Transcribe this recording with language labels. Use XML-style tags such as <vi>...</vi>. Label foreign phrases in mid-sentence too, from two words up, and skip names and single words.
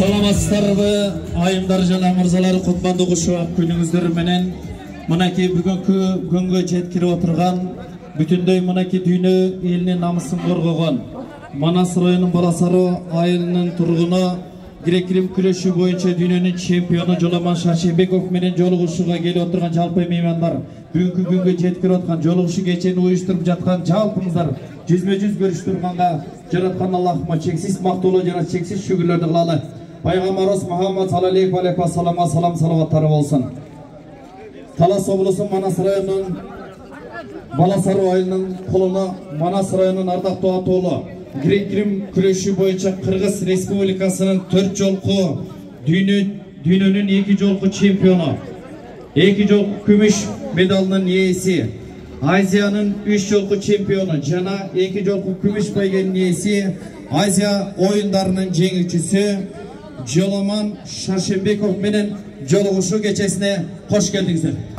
<ky>саламатсыздарбы айымдар жана мырзалар, кутмандуу кушак күнүңүздөр менен мынакей бүгүнкү күнгө жеткирип отурган бүтүндөй мынакей дүйнө элинин намысын коргогон Манас районунун Баласары айылынын тургуну грек-рим күрөшү боюнча дүйнөнүн чемпиону Жоламан Шаршембеков менен жолугушууга келип отурган жалпы меймандар, бүгүнкү күнгө жеткирип аткан жолугушуу кечени уюштуруп жаткан жалпыңыздар жүзмө-жүз көрүшүп турганга жараткан Аллахыма чексиз мактоолор жана чексиз шүгүрлөрдү кылалы. Пайгамбарыбыз Мухаммад</ky> <ar>صلى الله عليه وسلم</ar> <ky>салаваттары болсун. Талас облусу Манас районунун Баласары айылынын кулуна Манас районунун ардактуу атоолу грек-рим күрөшү боюнча Кыргыз Республикасынын 4 жолку дүйнөнүн 2 жолку чемпиону, 2 жолку күмүш медалынын ээси, Азиянын 3 жолку чемпиону жана 2 жолку күмүш байгенин ээси, Азия оюндарынын жеңүүчүсү Жоламан Шаршембеков менен жолугушуу кечесине кош келдиңиздер.</ky>